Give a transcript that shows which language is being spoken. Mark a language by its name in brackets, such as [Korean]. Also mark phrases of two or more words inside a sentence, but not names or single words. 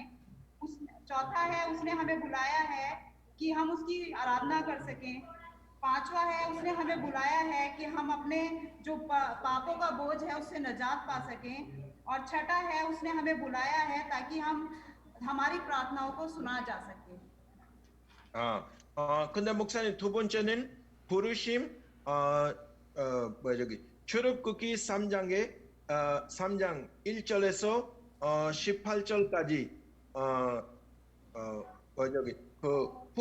[Hindi] चौथा है उसने हमें बुलाया है कि हम उसकी आराधना कर सकें। पांचवा है उसने हमें बुलाया है कि हम अपने जो पापों का बोझ है उससे निजात पा सकें। और छठा है उसने हमें बुलाया है ताकि हमारी प्रार्थनाओं को सुना जा सके। [Korean] 근데 목사님 두 번째는 부르심 저기 출애굽기 3장에 3장 1절에서 18절까지 저기 그